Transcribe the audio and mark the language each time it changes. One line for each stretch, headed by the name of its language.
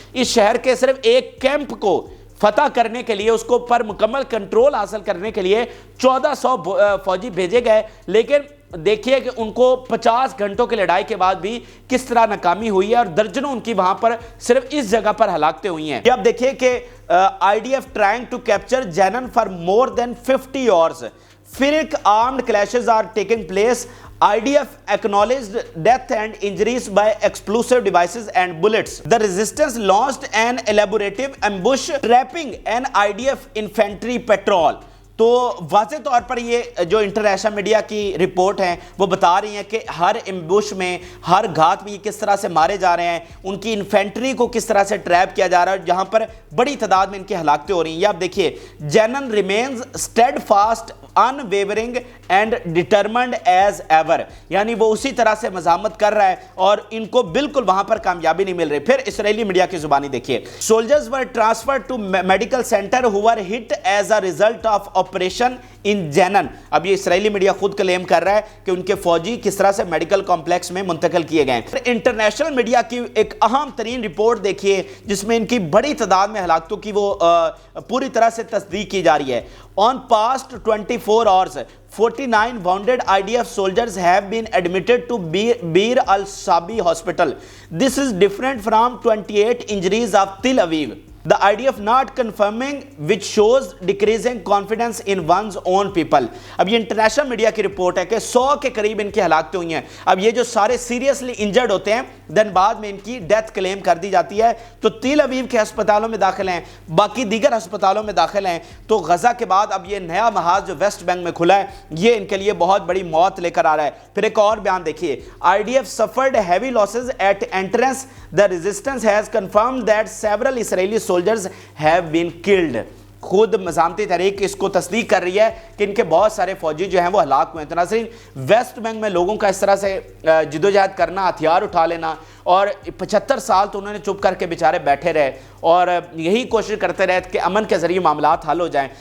Urdu: اس شہر کے صرف ایک کیمپ کو فتح کرنے کے لیے, اس کو پر مکمل کنٹرول حاصل کرنے کے لیے 1400 فوجی بھیجے گئے. لیکن دیکھیے کہ ان کو 50 گھنٹوں کی لڑائی کے بعد بھی کس طرح ناکامی ہوئی ہے, اور درجنوں ان کی وہاں پر صرف اس جگہ پر ہلاکتیں ہوئی ہیں. یہ آپ دیکھیے کہ
English: IDF trying to capture Jenin for more than 50 hours. Pyrrhic armed clashes are taking place. IDF acknowledged death and injuries by explosive devices and bullets. The resistance launched an elaborative ambush trapping an IDF infantry patrol.
Urdu: تو واضح طور پر یہ جو international media کی report ہیں وہ بتا رہی ہیں کہ ہر امبوش میں, ہر گھات میں یہ کس طرح سے مارے جا رہے ہیں, ان کی انفینٹری کو کس طرح سے ٹریپ کیا جا رہا ہے, جہاں پر بڑی تعداد میں ان کی ہلاکتیں ہو رہی ہیں. یہ آپ دیکھیے,
English: Jenin remains steadfast unwavering and determined as ever,
Urdu: یعنی وہ اسی طرح سے مزاحمت کر رہا ہے اور ان کو بالکل وہاں پر کامیابی نہیں مل رہی. پھر اسرائیلی میڈیا کی زبانی دیکھیے,
English: soldiers were transferred to medical center who were hit as a result of operation in Jenin.
Urdu: اب یہ اسرائیلی میڈیا خود کلیم کر رہا ہے کہ ان کے فوجی کس طرح سے میڈیکل کمپلیکس میں منتقل کیے گئے ہیں. انٹرنیشنل میڈیا کی ایک اہم ترین رپورٹ دیکھیے جس میں ان کی بڑی تعداد میں ہلاکتوں کی وہ پوری طرح سے تصدیق کی جا رہی ہے.
English: On past 24 hours, 49 wounded IDF soldiers have been admitted to Bir al-Sabi hospital. This is different from 28 injuries of Tel Aviv. The IDF not confirming, which shows decreasing confidence in one's own people.
Urdu: اب یہ international media کی report ہے کہ 100 کے قریب ان کی ہلاکتیں ہوئی ہیں. اب یہ جو سارے سیریسلی انجرڈ ہوتے ہیں دن بعد میں ان کی ڈیتھ کلیم کر دی جاتی ہے. تو تل ابیب کے ہسپتالوں میں داخل ہیں, باقی دیگر ہسپتالوں میں داخل ہیں. تو غزہ کے بعد اب یہ نیا محاذ جو ویسٹ بینک میں کھلا ہے یہ ان کے لیے بہت بڑی موت لے کر آ رہا ہے. پھر ایک اور بیان دیکھیے,
English: IDF suffered heavy losses at entrance. The resistance has confirmed that several Israeli soldiers have been killed.
Urdu: خود مزامتی تحریک اس کو تصدیق کر رہی ہے کہ ان کے بہت سارے فوجی جو ہیں وہ ہلاک ہوئے ہیں. تو ناظرین, ویسٹ بینک میں لوگوں کا اس طرح سے جدوجہد کرنا, ہتھیار اٹھا لینا, اور 75 سال تو انہوں نے چپ کر کے بیچارے بیٹھے رہے اور یہی کوشش کرتے رہے کہ امن کے ذریعے معاملات حل ہو جائیں.